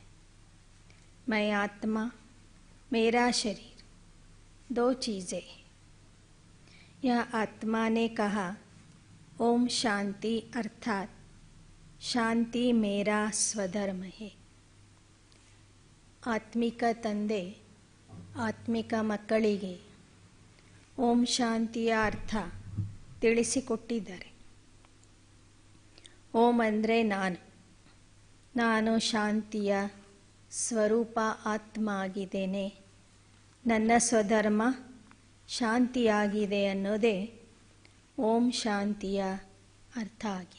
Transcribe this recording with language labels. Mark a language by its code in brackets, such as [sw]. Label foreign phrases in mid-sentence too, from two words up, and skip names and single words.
[hi] मैं आत्मा, मेरा शरीर दो चीज़ें हैं. यह आत्मा ने कहा ओम शांति अर्थात शांति मेरा स्वधर्म है. [kn] ಆತ್ಮಿಕ ತಂದೆ ಆತ್ಮಿಕ ಮಕ್ಕಳಿಗೆ ಓಂ ಶಾಂತಿಯ ಅರ್ಥ ತಿಳಿಸಿಕೊಟ್ಟಿದ್ದಾರೆ. ಓಂ ಅಂದರೆ ನಾನು ಶಾಂತಿಯ ಸ್ವರೂಪ ಆತ್ಮ ಆಗಿದ್ದೇನೆ, ನನ್ನ ಸ್ವಧರ್ಮ ಶಾಂತಿಯಾಗಿದೆ ಅನ್ನೋದೇ ಓಂ ಶಾಂತಿಯ ಅರ್ಥ ಆಗಿದೆ.